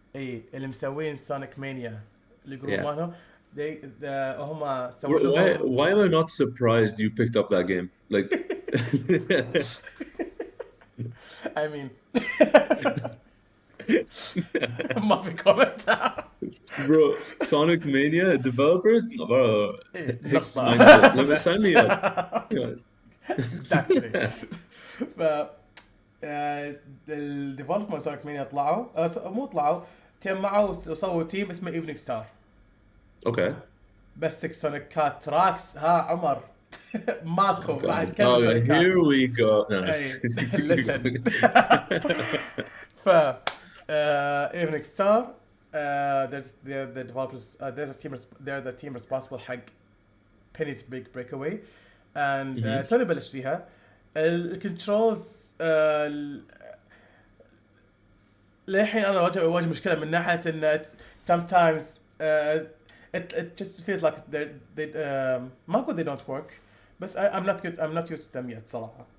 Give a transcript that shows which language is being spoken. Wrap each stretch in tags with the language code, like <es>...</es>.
<ar>اي اللي مسوين Sonic Mania الجروب مالهم. هما</ar> <en>why am I not surprised you picked up that game? Like I mean ما في comment. Bro, Sonic Mania developers? Bro, let me sign me up. Exactly.</en> <ar>الديفلوبر مال Sonic Mania طلعوا تجمعوا وسووا تيم اسمه Evening Star.</ar> <en>Okay.</en> <ar>بس سونيكات تراكس ها عمر ماكو بعد كم</ar> <en>سونيكات. Here we go. Nice. Listen. ف Evening Star they're the developers they're the team responsible حق Penny's Big Breakaway and توني بلش فيها الكنترولز للحين انا واجه مشكلة من ناحية ان sometimes it just feels like they don't work but I'm not used to them yet صراحة.</en>